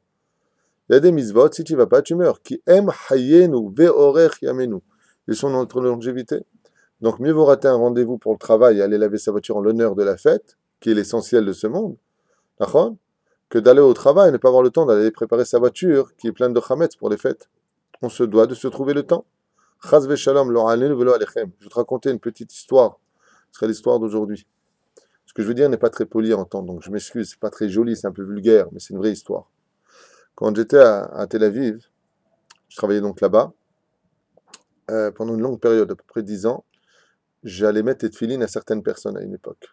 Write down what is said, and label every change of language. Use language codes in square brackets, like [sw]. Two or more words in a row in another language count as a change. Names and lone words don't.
[fr] Il y a des mitzvot, si tu ne vas pas, tu meurs. Qui aime [he] חיינו ואורך ימינו. [fr] Ils sont dans notre longévité. Donc, mieux vaut rater un rendez-vous pour le travail et aller laver sa voiture en l'honneur de la fête, qui est l'essentiel de ce monde, que d'aller au travail et ne pas avoir le temps d'aller préparer sa voiture, qui est pleine de chametz pour les fêtes. On se doit de se trouver le temps. [he] חס ושלום לא עלינו ולא עליכם. [fr] Je vais te raconter une petite histoire. Ce sera l'histoire d'aujourd'hui. Ce que je veux dire n'est pas très poli à entendre, donc je m'excuse, c'est pas très joli, c'est un peu vulgaire, mais c'est une vraie histoire. Quand j'étais à Tel Aviv, je travaillais donc là-bas, pendant une longue période, à peu près 10 ans, j'allais mettre des tefilines à certaines personnes à une époque.